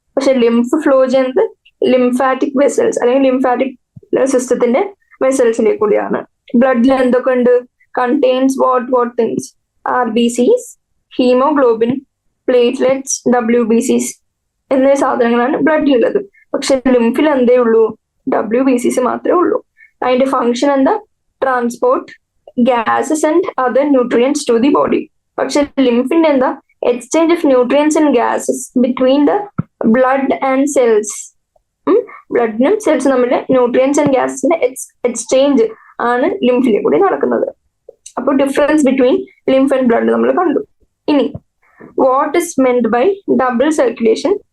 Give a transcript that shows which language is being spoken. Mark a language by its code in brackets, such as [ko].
[ml] പക്ഷെ lymph flow ചെയ്യുന്നത് lymphatic vessels അല്ലെങ്കിൽ ലിംഫാറ്റിക് സിസ്റ്റത്തിന്റെ വെസൽസിലേക്ക് കൂടിയാണ്. ബ്ലഡിൽ എന്തൊക്കെ ഉണ്ട്? [en] Contains what things? [ml] RBCs, haemoglobin, platelets, WBCs എന്നീ സാധനങ്ങളാണ് ബ്ലഡിലുള്ളത്. പക്ഷെ ലിംഫിൽ എന്തേ ഉള്ളൂ? WBCs മാത്രമേ ഉള്ളൂ. അതിന്റെ ഫങ്ഷൻ എന്താ? [en] Transport gases and other nutrients to the body. [ml] പക്ഷെ ലിംഫിന്റെ എന്താ? [en] Exchange of nutrients and gases between the blood and cells. [ml] ബ്ലഡിനും cells തമ്മിൽ ന്യൂട്രിയൻസ് ആൻഡ് ഗ്യാസസിന്റെ എക്സ്ചേഞ്ച് ആണ് ലിംഫിലെ കൂടി നടക്കുന്നത്. [en] അപ്പോൾ difference between lymph and blood [ml] നമ്മൾ കണ്ടു. [en] ഇനി what is meant by double circulation?